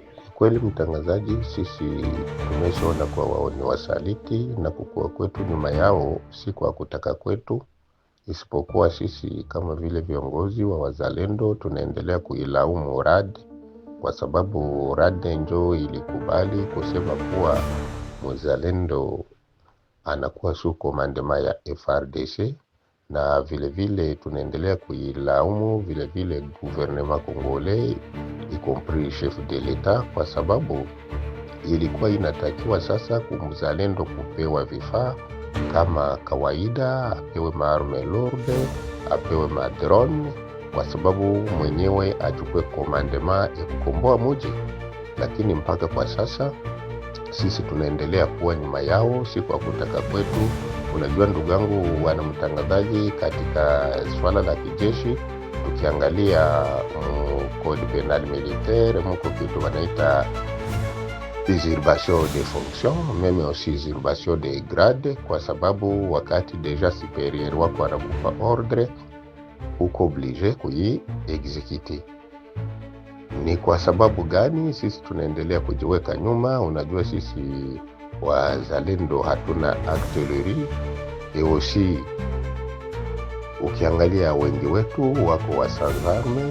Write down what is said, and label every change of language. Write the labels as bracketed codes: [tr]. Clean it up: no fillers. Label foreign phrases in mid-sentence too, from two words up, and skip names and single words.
[sw] Kweli mtangazaji, sisi tumeshaona kwa wao ni wasaliti, na kukua kwetu nyuma yao si kwa kutaka kwetu, isipokuwa sisi kama vile viongozi wa wazalendo tunaendelea kuilaumu RAD, kwa sababu RAD njo ilikubali kusema kuwa mzalendo anakuwa [fr] sous commandement [sw] ya FARDC, na vile vile tunaendelea kuilaumu vile vile [fr] gouvernement congolais y compris chef de l'etat, [sw] kwa sababu ilikuwa inatakiwa sasa kumzalendo kupewa vifaa kama kawaida, apewe [fr] maarme lourde, [sw] apewe madrone, kwa sababu mwenyewe achukue commandement ya kukomboa mji. Lakini mpaka kwa sasa sisi tunaendelea kuwa nyuma yao, si kwa kutaka kwetu. Unajua ndugu yangu wana mtangazaji, katika swala la kijeshi tukiangalia [fr] code penal militaire [sw] mko kitu wanaita [fr] usurpation de fonction, meme aussi usurpation de grade, [sw] kwa sababu wakati [fr] deja superieur [sw] wako anakupa ordre uko oblige kui execute. Ni kwa sababu gani sisi tunaendelea kujiweka nyuma? Unajua sisi wazalendo hatuna artillerie, aussi ukiangalia wengi wetu wako wa sans-arme.